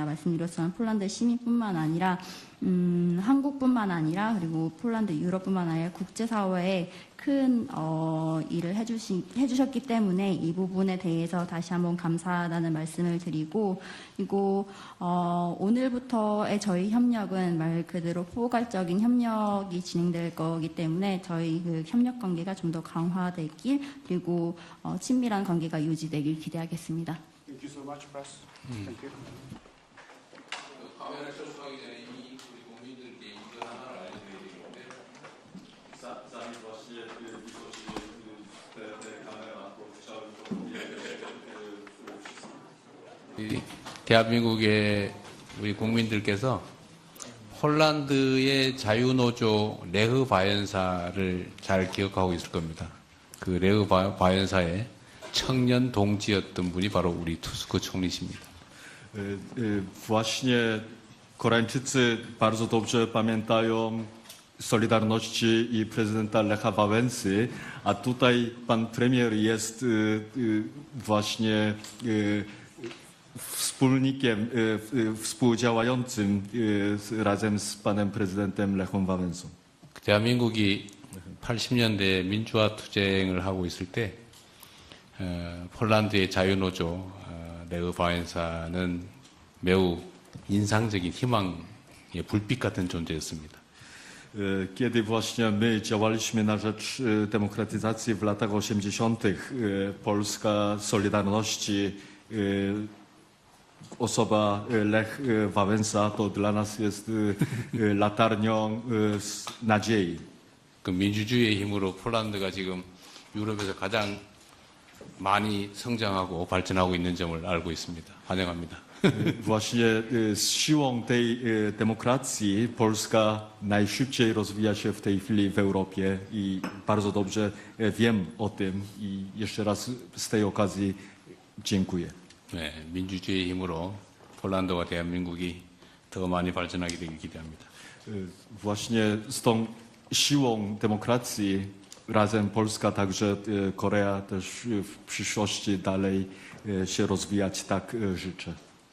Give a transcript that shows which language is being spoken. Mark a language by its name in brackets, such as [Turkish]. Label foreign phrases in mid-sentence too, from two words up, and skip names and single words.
[Korean] 말씀드린 것처럼 폴란드 시민뿐만 아니라 한국뿐만 아니라 그리고 폴란드, 유럽뿐만 아니라 국제사회에 큰 일을 해주셨기 때문에 이 부분에 대해서 다시 한번 감사하다는 말씀을 드리고, 그리고 오늘부터의 저희 협력은 말 그대로 포괄적인 협력이 진행될 거기 때문에 저희 그 협력 관계가 좀 더 강화되길, 그리고 친밀한 관계가 유지되길 기대하겠습니다. [English] Thank you so much, Press. Thank you. [Korean] 카메라 철수하기 전에 우리 국민들께 이거 하나를 알려드려야 되는데, 대한민국의 우리 국민들께서 폴란드의 자유노조 레흐 바이엔사를 잘 기억하고 있을 겁니다. 그 레흐 바이엔사의 청년 동지였던 분이 바로 우리 투스크 총리십니다. [Polish] Właśnie Koreańczycy bardzo dobrze pamiętają Solidarności i prezydenta Lecha Wałęsy, a tutaj pan premier jest właśnie wspólnikiem, współdziałającym razem z panem prezydentem Lechem Wałęsą. [Korean] 대한민국이 80년대 민주화 투쟁을 하고 있을 때 폴란드의 자유노조 레흐 바이엔사는 매우 인상적인 희망의 불빛 같은 존재였습니다. [Polish] Kiedy właśnie my działaliśmy na rzecz demokratyzacji w latach 80., Polska Solidarności, osoba Lech Wałęsa to dla nas jest latarnią nadziei. [Korean] 그 민주주의의 힘으로 폴란드가 지금 유럽에서 가장 많이 성장하고 발전하고 있는 점을 알고 있습니다. 환영합니다. [Polish] Właśnie z siłą tej demokracji Polska najszybciej rozwija się w tej chwili w Europie i bardzo dobrze wiem o tym i jeszcze raz z tej okazji dziękuję. [Korean] 네, 민주주의의 힘으로 폴란드와 대한민국이 더 많이 발전하게 되길 기대합니다. [Polish] Właśnie z tą siłą demokracji razem Polska, także Korea też w przyszłości dalej się rozwijać, tak życzę.